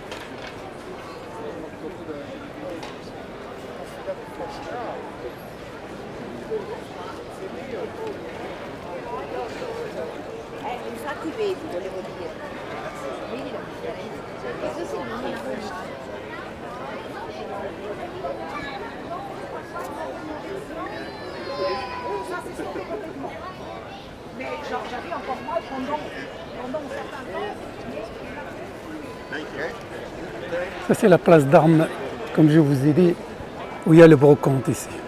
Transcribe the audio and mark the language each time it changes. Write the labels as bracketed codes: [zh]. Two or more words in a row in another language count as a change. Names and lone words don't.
[it] Infatti vedi, volevo dire. Vedi la differenza? Questo sì, non è [fr] mais genre j'avais encore mal pendant un certain temps. Ça c'est la place d'Armes, comme je vous ai dit, où il y a le brocante ici.